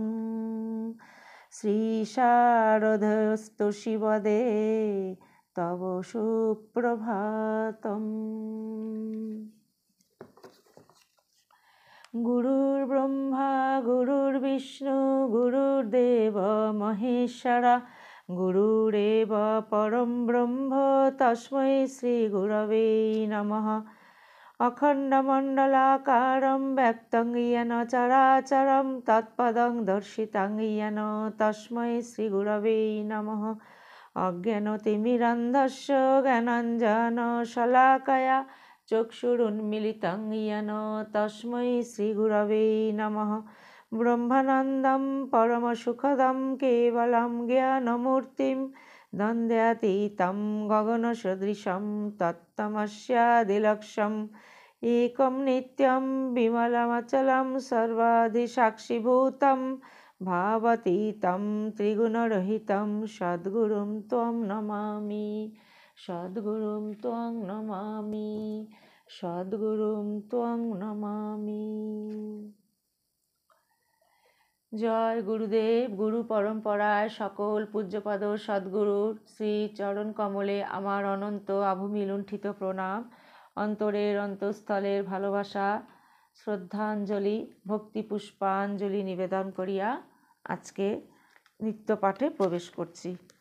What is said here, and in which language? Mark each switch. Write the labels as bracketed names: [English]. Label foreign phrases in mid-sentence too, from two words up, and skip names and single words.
[Sanskrit] শ্রী শারদস্তু শিবদে তব সুপ্রভাতম। গুরুর্ব্রহ্মা গুরুর্বিষ্ণু গুরুর্দেব মহেশ্বরা গুরুরেব পরম ব্রহ্ম তস্मै শ্রী গুরবে নমঃ। অখণ্ডমণ্ডলাকারং ব্যক্তং येन চরাচরং তৎপদং দর্শিতং येन তস্मै শ্রী গুরবে নমঃ। অজ্ঞানতিমিরান্ধস্য জ্ঞানাঞ্জনশলাকয়া চক্ষুরুন্মিলিतं येन তস্मै শ্রী গুরবে নমঃ। ব্রহ্মানন্দং পরমসুখদং কেবলং জ্ঞানমূর্তিং দ্বন্দ্বাতীतं গগনসদৃশং তত্ত্বমস্যাদিলক্ষ্যम् एकं नित्यं विमलमचलं सर्वाधिसाक्षिभूतं भावातीतं त्रिगुणरहितं सद्गुरुं त्वं नमामि सद्गुरुं त्वं नमामि सद्गुरुं त्वं नमामि। [Bangla] জয় গুরুদেব। গুরু পরম্পরায় সকল পূজ্যপাদ সদ্গুরুর শ্রী চরণ কমলে আমার অনন্ত আভূমি লুণ্ঠিত প্রণাম, অন্তরের অন্তঃস্থলের ভালোবাসা, শ্রদ্ধাঞ্জলি, ভক্তি পুষ্পাঞ্জলি নিবেদন করিয়া আজকে নিত্য পাঠে প্রবেশ করছি।